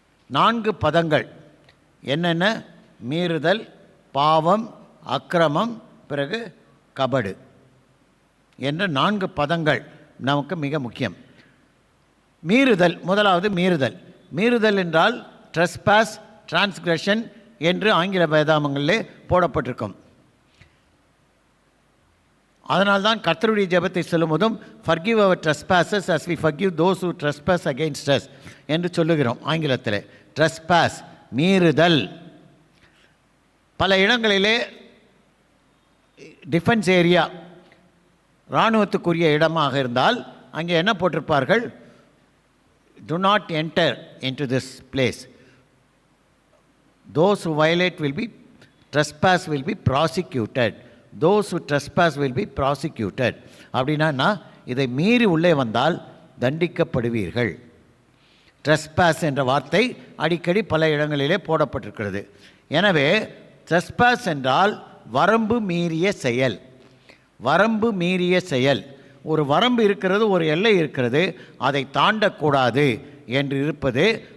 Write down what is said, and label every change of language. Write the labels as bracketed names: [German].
[Tamil] 4 பதங்கள் என்னென்ன? மீறுதல், பாவம், அக்கிரமம், பிறகு கபடு என்ற 4 பதங்கள் நமக்கு மிக முக்கியம். மீறுதல், முதலாவது மீறுதல். மீறுதல் என்றால் ட்ரெஸ்பாஸ், டிரான்ஸ்கிரஷன் என்று ஆங்கில வேதாமங்களிலே போடப்பட்டிருக்கும். அதனால்தான் கர்த்தருடைய ஜெபத்தை சொல்லும் போதும் [English] forgive our trespasses as we forgive those who trespass against us [Tamil] என்று சொல்லுகிறோம் ஆங்கிலத்தில். ட்ரெஸ்பாஸ், மீறுதல். பல இடங்களிலே டிஃபென்ஸ் ஏரியா, இராணுவத்துக்குரிய இடமாக இருந்தால் அங்கே என்ன போட்டிருப்பார்கள்? [English] Do not enter into this place. Those who violate will be, trespass will be prosecuted. Those who trespass will be prosecuted. [Tamil] அப்படின்னா இதை மீறி உள்ளே வந்தால் தண்டிக்கப்படுவீர்கள். trespass என்ற வார்த்தை அடிக்கடி பல இடங்களிலே போடப்பட்டிருக்கிறது. எனவே trespass என்றால் வரம்பு மீறிய செயல். வரம்பு மீறிய செயல். ஒரு வரம்பு இருக்கிறது, ஒரு எல்லை இருக்கிறது, அதை தாண்டக்கூடாது என்று இருப்பது.